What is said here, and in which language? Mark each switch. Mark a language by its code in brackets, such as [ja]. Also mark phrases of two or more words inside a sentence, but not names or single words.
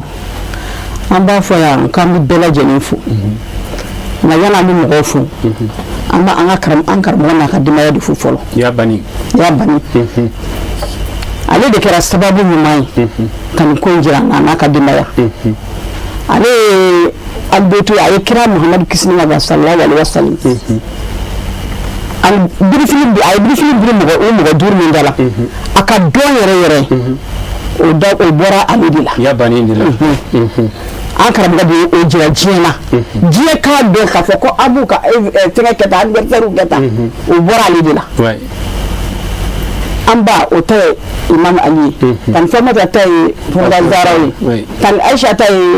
[bm] an b'a fɔ yan k'an bɛ bɛɛ lajɛlen fo nka yanni an bɛ mɔgɔw fo an b'a an karamɔgɔ n'a ka denbaya de fo fɔlɔ y'a bani ale de kɛra sababu ɲuman ye ka nin ko in jira an n'a ka denbaya ale ye albetu a ye kira Muhamadu kisi ni nɛɛma [ar] صلى الله عليه وسلم [bm] a ye birifini biri mɔgɔ 5 min da la a ka dɔn yɛrɛ o bɔra ale de la ya bannen de la an karamɔgɔ de o jira diɲɛ na diɲɛ k'a dɔn k'a fɔ ko abu ka fɛngɛ kɛ tan anniversaire kɛ tan o bɔra ale de la an ba o ta ye imam ali ye tan Fatumata ta ye Fɔnba Zahra ye tan Aisha ta ye